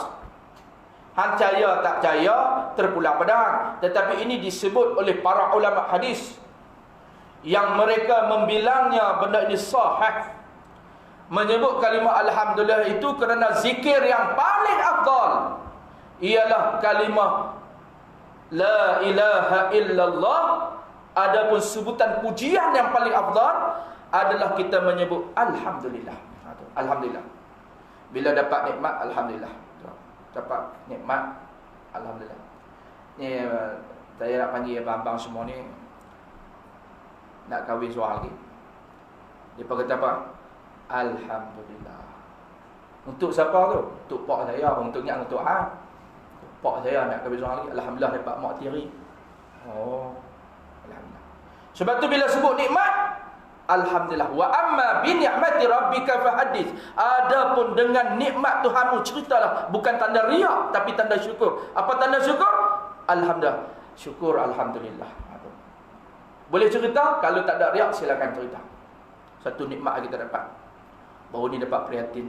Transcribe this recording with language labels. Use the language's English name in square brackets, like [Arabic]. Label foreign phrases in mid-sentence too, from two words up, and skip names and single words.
[Malay] Han percaya tak percaya terpulang pedang. Tetapi ini disebut oleh para ulama hadis yang mereka membilangnya benda ini sahih. Menyebut kalimah Alhamdulillah itu kerana zikir yang paling afdal ialah kalimah [Arabic] لا إله إلا الله. [Malay] Adapun sebutan pujian yang paling afdal adalah kita menyebut Alhamdulillah. Alhamdulillah. Bila dapat nikmat, Alhamdulillah. Dapat nikmat, Alhamdulillah. Ni saya nak panggil abang-abang semua ni nak kahwin seorang lagi. Dia kata apa? Alhamdulillah. Untuk siapa tu? Untuk pak saya, untuk ingat untuk pak saya nak kahwin seorang lagi. Alhamdulillah dapat mak tiri. Oh, Alhamdulillah. Sebab tu bila sebut nikmat, Alhamdulillah. [Arabic] وأما بنعمة ربك فحدث. [Malay] Adapun dengan nikmat Tuhanmu ceritalah, bukan tanda riak tapi tanda syukur. Apa tanda syukur? Alhamdulillah. Syukur alhamdulillah. Boleh cerita, kalau tak ada riak silakan cerita. Satu nikmat kita dapat. Baru ni dapat prihatin.